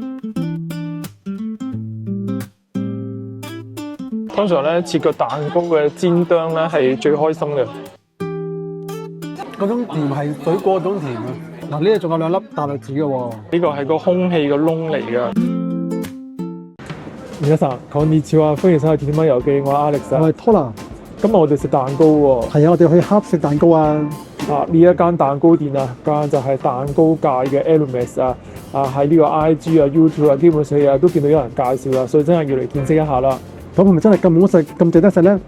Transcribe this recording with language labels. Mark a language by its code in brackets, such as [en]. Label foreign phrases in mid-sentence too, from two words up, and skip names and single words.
[yue] 通常咧切個蛋糕嘅煎啄咧係最開心嘅。嗰種甜係水果嗰種甜啊！嗱，呢度仲有2粒大栗子嘅喎。呢個係個空氣嘅窿嚟嘅。 [ja] 皆さんこんにちは， [yue] 歡迎收睇《鐵天貓遊記》，我係 Alex。我係 Tola。今日我哋食蛋糕喎。係啊，我哋去黑食蛋糕啊！呢一間蛋糕店啊，間就係蛋糕界嘅 Elements 啊，喺呢個 IG 啊、YouTube 啊，基本上都見到有人介紹啦，所以真係要嚟見識一下啦。咁係咪真係咁好食、咁值得食咧？